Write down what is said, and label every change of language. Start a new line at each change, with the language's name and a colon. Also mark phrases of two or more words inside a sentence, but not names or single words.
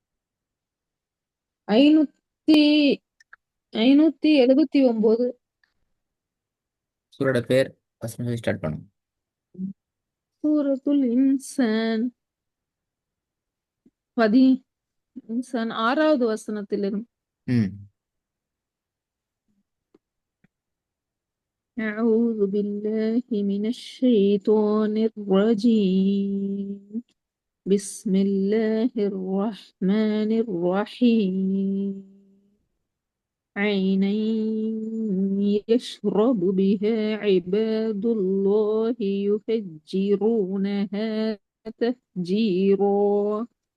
Tamil: 500 579. சூரோட பேர்
English: first start
Tamil: பண்ணும். சூரத்துல் இன்சான் பதி இன்சான் 6வது வசனத்திலிருந்து. ம்.
Arabic: أعوذ بالله من الشيطان الرجيم. بسم الله الرحمن الرحيم. عينا يشرب بها عباد الله يفجرونها تفجيرا.